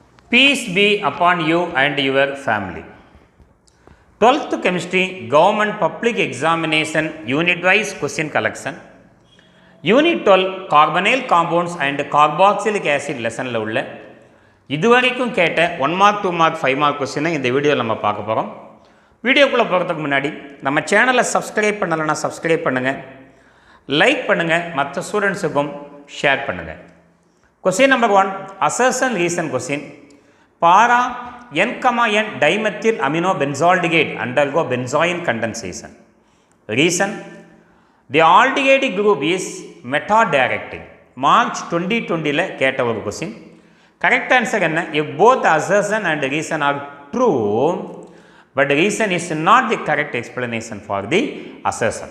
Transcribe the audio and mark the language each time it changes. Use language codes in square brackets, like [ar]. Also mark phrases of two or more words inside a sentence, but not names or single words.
[en] Peace be upon you and your family. 12th Chemistry Government Public Examination Unit-wise Question Collection. Unit 12 Carbonyl Compounds and Carboxylic Acid lesson [ta] உள்ள இதுவரைக்கும் கேட்ட 1 [en] mark 2 mark 5 mark question [ta] இந்த வீடியோவில் நம்ம பார்க்க போகிறோம். வீடியோக்குள்ளே போகிறதுக்கு முன்னாடி நம்ம சேனலை சப்ஸ்கிரைப் பண்ணலைன்னா சப்ஸ்கிரைப் பண்ணுங்கள், லைக் பண்ணுங்கள், மற்ற ஸ்டூடெண்ட்ஸுக்கும் ஷேர் பண்ணுங்கள். [en] question number 1 assertion reason question. Para N, N dimethyl amino benzaldehyde undergo benzoin condensation. Reason: the aldehyde group is meta-directing. [ta] March 2020 ல கேட்ட ஒரு question. [en] Correct answer enna? If both assertion and reason are true, but the reason is not the correct explanation for the assertion.